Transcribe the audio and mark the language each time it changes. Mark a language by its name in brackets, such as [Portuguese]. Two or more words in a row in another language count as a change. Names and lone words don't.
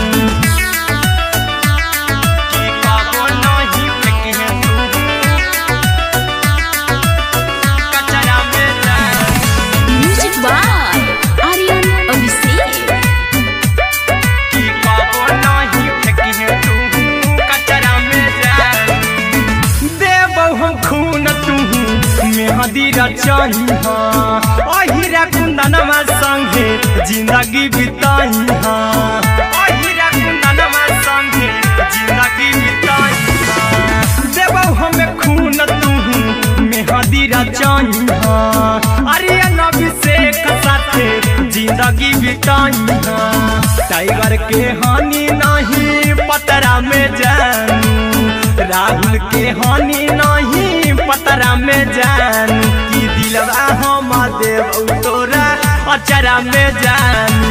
[Magahi] कि कबो नहीं फेंके तू कचरा में जानू। [English] music by Aryan Abhishek. [Magahi] कि कबो नहीं फेंकी तू कचरा में जानू। देबौ हम खून तू मेहंदी रचाही हाँ, अहिरा कुंदनमा संगे जिंदगी बिताई हाँ, अहिरा कुंदनमा संगे जिंदगी बिताई हाँ। देबौ हमें खून तू मेहंदी रचाही हाँ, आर्यन अभिषेक साथे जिंदगी बिताई हाँ। टाइगर के हानि नहीं पतरा में जानू, राहुल के हानि नहीं पतरा में जानू। कि दिलवा हम देबू तोरा अचरा में जानू।